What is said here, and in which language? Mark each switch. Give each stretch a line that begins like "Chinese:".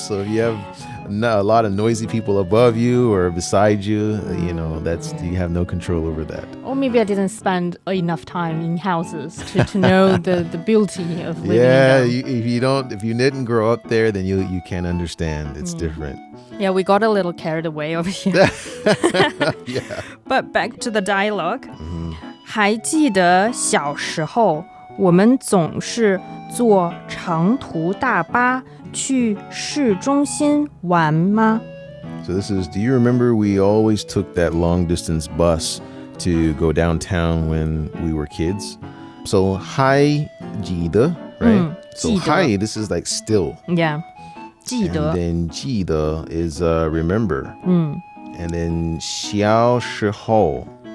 English: So if you have a lot of noisy people above you or beside you, you have no control over that. Or maybe I didn't spend enough time in houses to know the beauty of living in them. If you didn't grow up there, then you can't understand. It's different. Yeah, we got a little carried away over here. Yeah. But back to the dialogue.
Chinese: 还记得小时候，我们总是坐长途大巴去市中心玩吗？
English: So this is, do you remember we always took that long distance bus to go downtown when we were kids? So
Chinese: 还记得,
English: right? So 还, this is like still. Yeah. 记得. And then 记得 is remember. And then 小时候.